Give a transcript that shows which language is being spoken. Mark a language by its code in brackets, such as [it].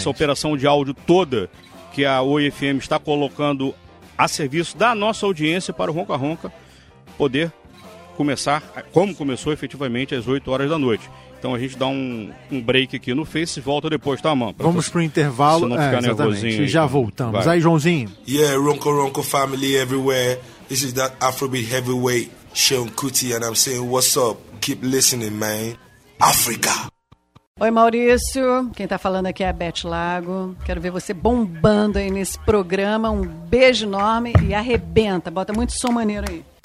[pt] Essa operação de áudio toda que a Oi FM está colocando a serviço da nossa audiência para o Ronca Ronca poder começar, como começou efetivamente, às 8 horas da noite. Então a gente dá um break aqui no Face e volta depois, tá, mano? Vamos pro intervalo, se não ficar nervosinho. Já voltamos. Vai. Aí, Joãozinho. [en] Yeah, Ronco Ronco family everywhere. This is that Afrobeat heavyweight, Sean Kuti, and I'm saying what's up. Keep listening, man. Africa. [pt] Oi, Maurício. Quem tá falando aqui é a Beth Lago. Quero ver você bombando aí nesse programa. Um beijo enorme e arrebenta. Bota muito som maneiro aí.